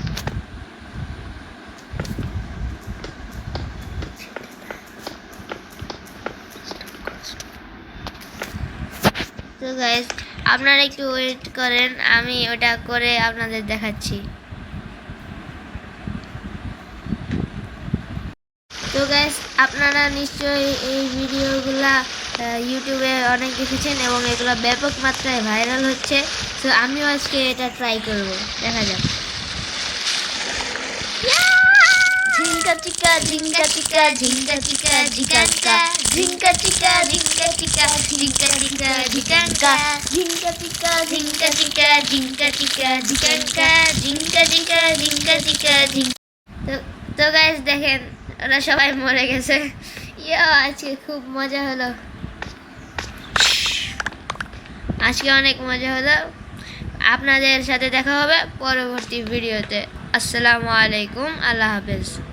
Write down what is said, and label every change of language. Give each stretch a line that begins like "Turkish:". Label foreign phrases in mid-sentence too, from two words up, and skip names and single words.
Bangla: তো গাইস, আপনারা একটু ওয়েট করেন, আমি ওটা করে আপনাদের দেখাচ্ছি। তো গাইস, আপনারা নিশ্চয়ই এই ভিডিওগুলা ইউটিউবে অনেক দেখেছেন এবং এগুলো ব্যাপক মাত্রায় ভাইরাল হচ্ছে। তো আমিও আজকে এটা ট্রাই করব, দেখা যাক। ঝিঙ্কা চিকা ঝিঙ্কা চিকা ঝিঙ্কা চিকা ঝিকাঙ্কা ঝিঙ্কা চিকা ঝিঙ্কা চিকা ঝিঙ্কা চিকা ঝিকাঙ্কা ঝিঙ্কা চিকা ঝিঙ্কা চিকা ঝিঙ্কা চিকা ঝিকাঙ্কা ঝিঙ্কা চিকা ঝিঙ্কা চিকা ঝিঙ্কা। তো গাইস দেখেন, ওরা সবাই মরে গেছে। আজকে খুব মজা হলো, আজকে অনেক মজা হলো। আপনাদের সাথে দেখা হবে পরবর্তী ভিডিওতে।
Arabic: السلام عليكم,
Urdu: اللہ حافظ.